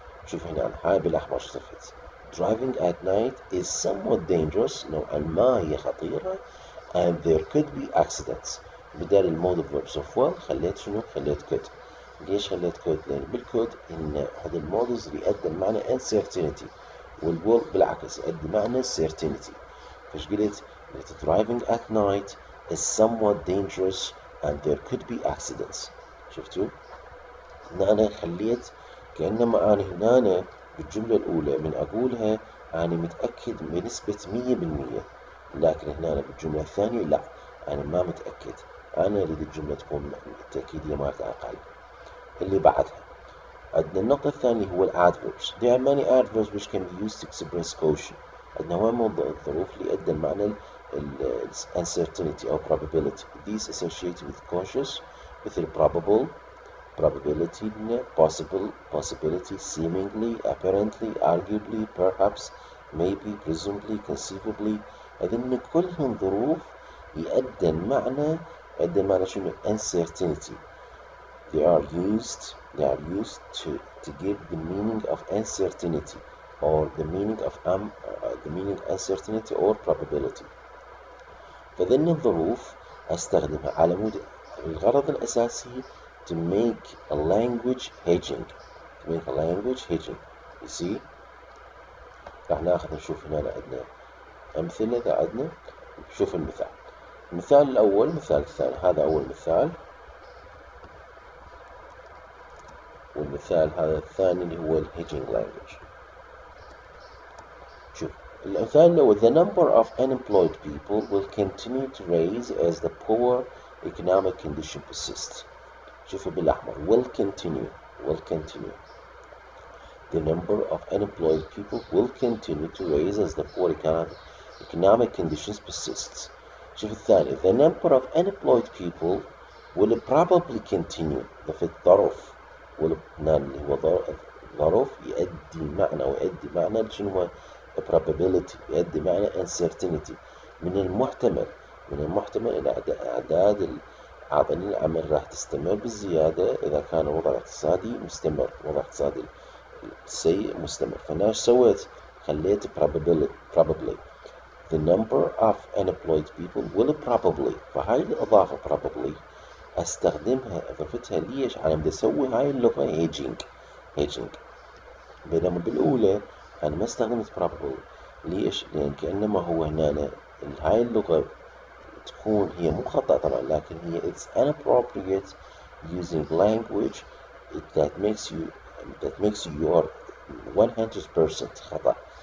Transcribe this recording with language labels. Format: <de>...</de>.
<ar>شوف هنا هاي بالأحمر صفت</ar> <en>driving at night is somewhat dangerous،</en> <ar>نوعا ما هي خطيرة</ar> <en>and there could be accidents.</en> <ar>بدال المودل verbs of well خليت شنو؟ خليت could. ليش خليت could؟ لأن بالكود إن هذا المودلز يؤدي معنى uncertainty والويل بالعكس يؤدي معنى certainty. فش قلت</ar> <en>driving at night is somewhat dangerous and there could be accidents.</en> <ar>شفتوا؟ أنا خليت كأنما أنا هنا بالجملة الأولى من أقولها أنا متأكد بنسبة 100%، لكن هنا بالجملة الثانية لا، أنا ما متأكد، أنا أريد الجملة تكون التأكيدية مالتها أقل. اللي بعدها عندنا النقطة الثانية هو الادverbs.</ar> <en>There are many adverbs which can be used to express caution.</en> <ar>عندنا هواي من الظروف اللي يؤدي معنى uncertainty أو probability.</ar> <en>These associated with cautious</en> <ar>مثل</ar> <en>probable probability، possible possibility، seemingly apparently arguably perhaps maybe presumably conceivably.</en> <ar>هذين كلهم ظروف يؤدي معنى شنو؟ uncertainty.</ar> <en>They are used to give the meaning of uncertainty or the meaning uncertainty or probability.</en> <ar>فذن الظروف أستخدمها على مود الغرض الأساسي</ar> <en>to make a language hedging. You see؟</en> <ar>راح ناخذ نشوف هنا عندنا أمثلة. إذا عندنا شوف المثال الأول، مثال الثاني. هذا أول مثال، والمثال هذا الثاني اللي هو الهيجينج لانجويج. شوف المثال الأول</ar> <en>the number of unemployed people will continue to rise as the poor economic condition persists.</en> <ar>شوفوا بالأحمر</ar> <en>will continue. The number of unemployed people will continue to rise as the poor economic conditions persists.</en> <ar>شوف الثاني</ar> <en>the number of unemployed people will probably continue.</en> <ar>في الظرف اللي هو ظرف يؤدي معنى شنو هو probability، يؤدي معنى uncertainty. من المحتمل إلى أعداد عاطلين العمل راح تستمر بالزيادة إذا كان الوضع الاقتصادي مستمر، الوضع الاقتصادي سيء مستمر. فأنا ايش سويت؟ خليت probably.</ar> <en>The number of unemployed people will probably.</en> <ar>فهاي الإضافة probably أضفتها ليش؟ على بدي أسوي هاي اللغة هيجينج. بينما بالأولى أنا ما استخدمت probable. ليش؟ لأن كأنما هو هنا هاي اللغة تكون هي مو خطأ طبعا، لكن هي</ar> <en>it's inappropriate using language that makes you your 100%</en> <ar>خطأ.</ar>